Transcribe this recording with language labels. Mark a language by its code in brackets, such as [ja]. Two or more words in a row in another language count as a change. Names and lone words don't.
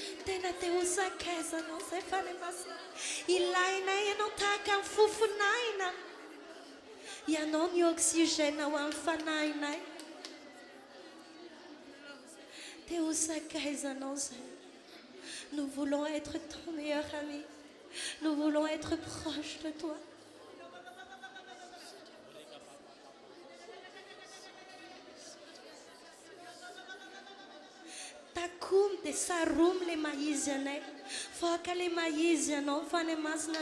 [mg] tena te hosakaizanao zay fa le masina ilainay ianao tahaka amin'ny fofonaina ianao ny oxygène ho amin'ny fanahinay te hosakaizanao zay [fr] nous voulons être ton meilleur ami nous voulons être proches de toi [mg] takomy dia saromy le maizy anay foaka le maizy ianao fa le masina